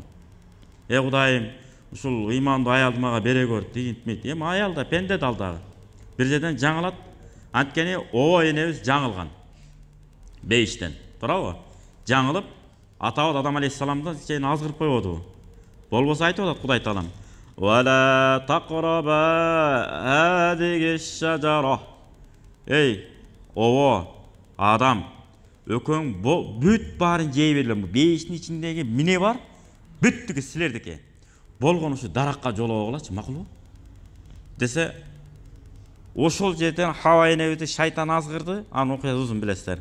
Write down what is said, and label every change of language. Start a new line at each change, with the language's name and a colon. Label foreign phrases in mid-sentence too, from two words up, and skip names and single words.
Kyrgyz: Кудайым, ушул ыймандуу аялды мага бере көр, дегинтмейт. Аял да, пенде да ал дагы. Бир жерден жаңылат. Анткени обо энебиз жаңылган. Бейиштен, туурабы? Жаңылып, атабыз Адам алейхиссаламдан чейин азгырып койбодубу? Болбосо айтып атат Кудай Таалам.
Arabic: ولا تقربا هذه الشجرة.
Kyrgyz: Обо, адам, өкөң бүт баарын жей бергиле. Бейиштин ичиндеги эмне бар? Бүттүгү силердики. Болгону ушу даракка жолобогулачы, макулбу? Десе, ошол жерден Хава энебизди шайтан азгырды, анын окуясы узун билесиздер.